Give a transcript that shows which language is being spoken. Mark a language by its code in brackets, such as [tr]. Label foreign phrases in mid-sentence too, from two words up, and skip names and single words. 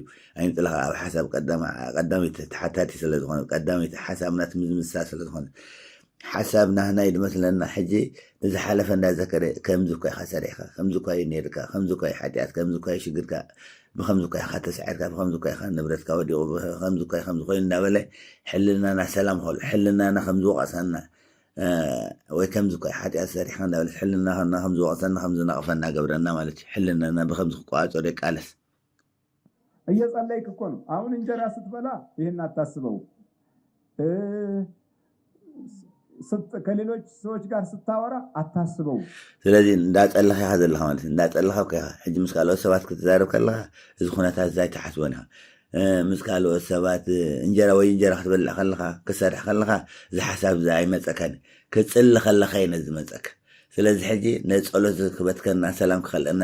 [ti] ኣይነ ጥላኻ ኣብ ሓሳብ ቀዳሚት ተሓታቲ ስለ ዝኾነ ቀዳሚት ሓሳብናት ምዝምሳል ስለ ዝኾነ ሓሳብና ናይ ዝመስለና ሕጂ ንዝሓለፈ እንዳዘከረ ከምዚ እኳ ኢኻ ሰሪሕካ ከምዚ እኳ ነርካ ከምዚ እኳ ሓጢኣት ከምዚ እኳ ሽግርካ ብከምዚ እኳ ኢኻ ተስዒርካ ብከምዚ እኳ ኢኻ ንብረትካ ወዲቑ ከምዚ እኳ ከምዚ ኮይኑ እንዳበለ ሕልናና ሰላም ከሉ ሕልናና ከምዚ ወቐሰና ወይ ከምዚ እኳ ሓጢኣት ሰሪሕካ እንዳበለ ሕልናና ከምዚ ወቐሰና ከምዚ ነቕፈና ገብረና ማለት እዩ ሕልናና ብከምዚ ክቋፀሮ ይቃለስ [am] እየጸለይክ እኮ ነው። አሁን እንጀራ ስትበላ ይህን አታስበው። ከሌሎች ሰዎች ጋር ስታወራ አታስበው። [ti] ስለዚህ እንዳጸለኻ ኢኻ ዘለኻ ማለት እዩ እንዳጸለኻ ኢኻ ሕጂ ምስ ካልኦት ሰባት ክትዛረብ ከለኻ እዚ ኩነታት እዛ ይተሓስቦን ኢኻ ምስ ካልኦት ሰባት እንጀራ ክትበልዕ ከለኻ ክሰርሕ ከለኻ እዚ ሓሳብ እዛ ኣይመፀካን ክትፅሊ ከለኻ እዩ ነዚ መፀካ ስለዚ ሕጂ ነፀሎት ክበትከና ሰላም ክኸልአና